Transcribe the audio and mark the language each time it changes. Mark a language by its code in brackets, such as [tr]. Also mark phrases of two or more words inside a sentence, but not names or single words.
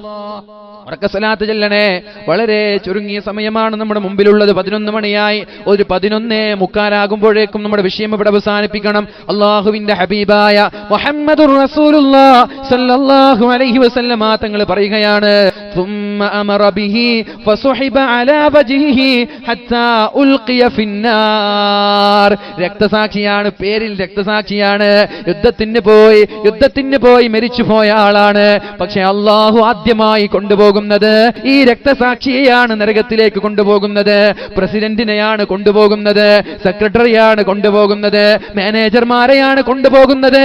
[ml] ഉറക്ക സലാത്ത് ചെല്ലണേ. വളരെ ചുരുങ്ങിയ സമയമാണ് നമ്മുടെ മുമ്പിലുള്ളത്. 11 മണിയായി. ഒരു 11:45 നമ്മുടെ വിഷയം ഇവിടെ അവസാനിപ്പിക്കണം. അല്ലാഹുവിന്റെ ഹബീബായ [ar] محمد رسول الله صلى الله عليه وسلم [ml] തങ്ങൾ പറയുകയാണ്, [ar] ثم امر به فصحب على وجهه حتى القي في النار. [ml] രക്തസാക്ഷിയാണ്, പേരിൽ രക്തസാക്ഷിയാണ്, യുദ്ധത്തിന് പോയി മരിച്ചു പോയ ആളാണ്. പക്ഷെ അല്ലാഹു ആദ്യമായി കൊണ്ടുപോകുന്നത് ഈ രക്തസാക്ഷിയെയാണ് നരകത്തിലേക്ക് കൊണ്ടുപോകുന്നത്. പ്രസിഡന്റിനെയാണ് കൊണ്ടുപോകുന്നത്, സെക്രട്ടറിയാണ് കൊണ്ടുപോകുന്നത്, മാനേജർമാരെയാണ് കൊണ്ടുപോകുന്നത്.